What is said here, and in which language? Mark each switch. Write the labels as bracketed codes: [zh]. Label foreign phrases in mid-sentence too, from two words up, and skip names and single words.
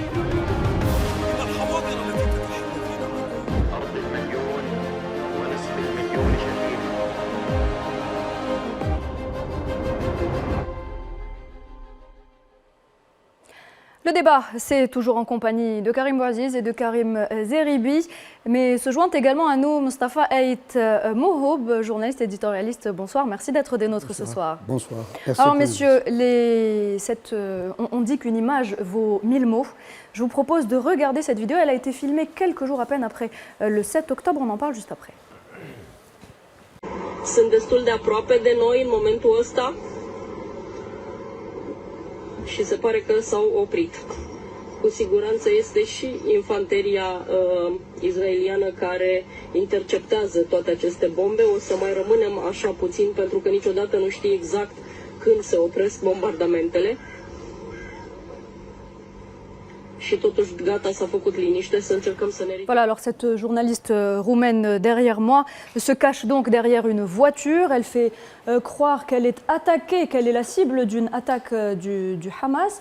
[fr] Le débat, c'est toujours en compagnie de Karim Bouaziz et de Karim Zeribi, mais se joint également à nous Mustafa Ait Mohoub, journaliste éditorialiste. Bonsoir, merci d'être des nôtres ce soir. Bonsoir. Merci. Alors messieurs, on dit qu'une image vaut 1000 mots. Je vous propose de regarder cette vidéo. Elle a été filmée quelques jours à peine après le 7 octobre. On en parle juste après. [ro] Sunt destul de aproape de noi în momentul ăsta și se pare că s-au oprit. Cu siguranță este și infanteria israeliană care interceptează toate aceste bombe. O să mai rămânem așa puțin pentru că niciodată nu știi exact când se opresc bombardamentele. [fr] Voilà, alors cette journaliste roumaine derrière moi se cache donc derrière une voiture. Elle fait croire qu'elle est attaquée, qu'elle est la cible d'une attaque du Hamas.